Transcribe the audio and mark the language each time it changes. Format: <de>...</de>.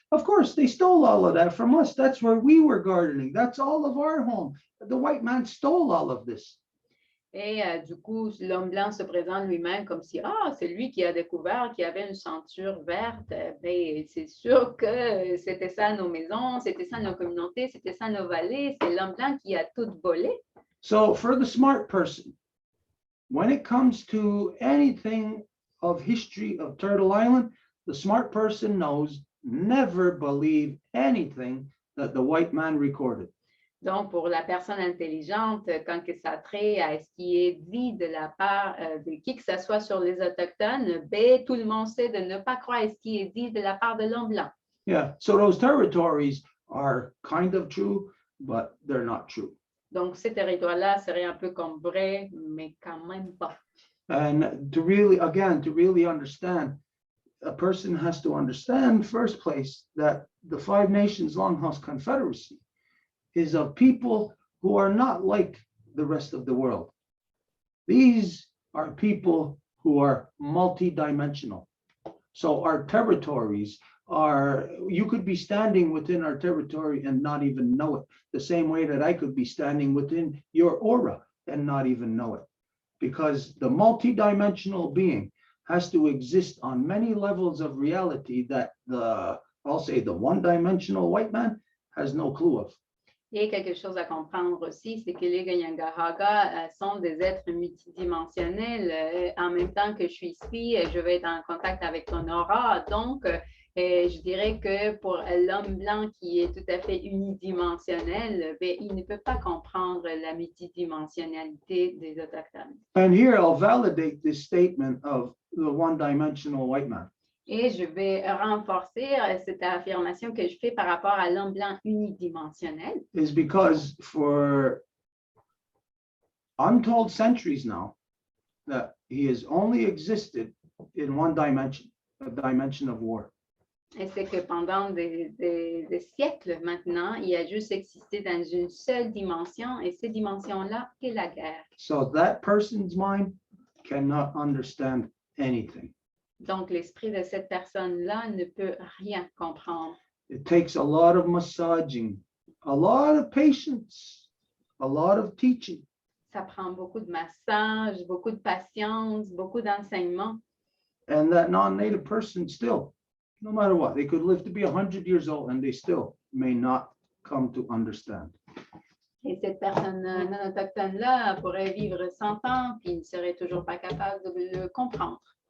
<en>Of course, they stole all of that from us. That's where we were gardening. That's all of our home. The white man stole all of this.</en> <fr>Et du coup, l'homme blanc se présente lui-même comme si, ah, c'est lui qui a découvert qu'il y avait une ceinture verte. Ben, c'est sûr que c'était ça nos maisons, c'était ça nos communautés, c'était ça nos vallées. C'est l'homme blanc qui a tout volé.</fr> <en>So for the smart person, when it comes to anything of history of Turtle Island, the smart person knows never believe anything that the white man recorded.</en> <fr>Donc, pour la personne intelligente, quand que ça a trait à ce qui est dit de la part de qui que ce soit sur les Autochtones, ben, tout le monde sait de ne pas croire à ce qui est dit de la part de l'homme blanc.</fr> <en>Yeah, so those territories are kind of true, but they're not true.</en> <fr>Donc, ces territoires-là seraient un peu comme vrais, mais quand même pas.</fr> <en>And to really, again, to really understand, a person has to understand, first place, that the Five Nations Longhouse Confederacy is of people who are not like the rest of the world. These are people who are multidimensional. So our territories are, you could be standing within our territory and not even know it, the same way that I could be standing within your aura and not even know it. Because the multidimensional being has to exist on many levels of reality that I'll say the one-dimensional white man has no clue of.</en> <fr>Et quelque chose à comprendre aussi, c'est que les Kanien'kehá:ka sont des êtres multidimensionnels. En même temps que je suis ici, je vais être en contact avec ton aura. Donc, je dirais que pour l'homme blanc qui est tout à fait unidimensionnel, ben, il ne peut pas comprendre la multidimensionnalité des Autochtones.</fr> <en>And here I'll validate this statement of the one-dimensional white man.</en> <fr>Et je vais renforcer cette affirmation que je fais par rapport à l'homme blanc unidimensionnel.</fr> <en>Is because for untold centuries now, that he has only existed in one dimension, a dimension of war.</en> <fr>Et c'est que pendant des siècles maintenant, il a juste existé dans une seule dimension, et cette dimension-là est la guerre.</fr> <en>So that person's mind cannot understand anything.</en> <fr>Donc, l'esprit de cette personne-là ne peut rien comprendre.</fr> <en>It takes a lot of massaging, a lot of patience, a lot of teaching.</en> <fr>Ça prend beaucoup de massage, beaucoup de patience, beaucoup d'enseignement.</fr> <en>And that non-native person still, no matter what, they could live to be 100 years old and they still may not come to understand.</en> <fr>Et cette personne non autochtone-là pourrait vivre 100 ans, puis il ne serait toujours pas capable de le comprendre.</fr>